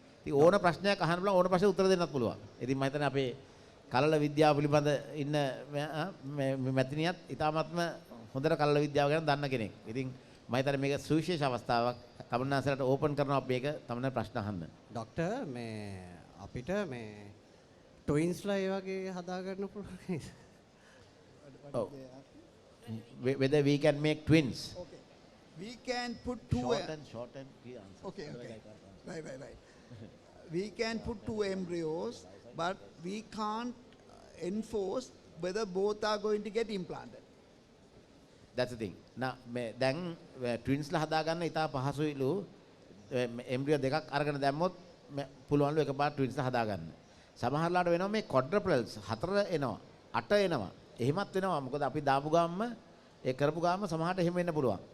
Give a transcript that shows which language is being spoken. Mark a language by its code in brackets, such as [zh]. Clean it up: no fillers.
[si] ඉතින් ඕන ප්‍රශ්නයක් අහන්න පුළුවන්, ඕන ප්‍රශ්නෙට උත්තර දෙන්නත් පුළුවන්. ඉතින් මම හිතන්නේ අපේ කලල විද්‍යාව පිළිබඳ ඉන්න මේ මැතිනියත් ඉතාමත්ම හොඳට කලල විද්‍යාව ගැන දන්න කෙනෙක්. ඉතින් මම හිතන්නේ මේක සුවිශේෂ අවස්ථාවක්. තමුන්නාන්සලට ඕපන් කරනවා මේක තමයි ප්‍රශ්න අහන්න. ડોක්ටර් මේ අපිට මේ ට්වින්ස්ලා ඒ වගේ හදා ගන්න පුළුවන් නේද? Oh. [en] Whether we can make twins. Okay. We can put two. Short and clear answer. Okay. Right. We can put 2 embryos, but we can't enforce whether both are going to get implanted. That's the thing. [si] දැන් twins ලා හදා ගන්න ඉතා පහසුයිලු. embryo දෙකක් අරගෙන දැම්මොත් පුළුවන්ලු එකපාරට ට්වින්ස් හදාගන්න. සමහරලාට වෙනවා මේ quadruplets 4 එනවා 8 එනවා. එහෙමත් වෙනවා. මොකද අපි දාපු ගාම ඒ කරපු ගාම සමහරට එහෙම වෙන්න පුළුවන්.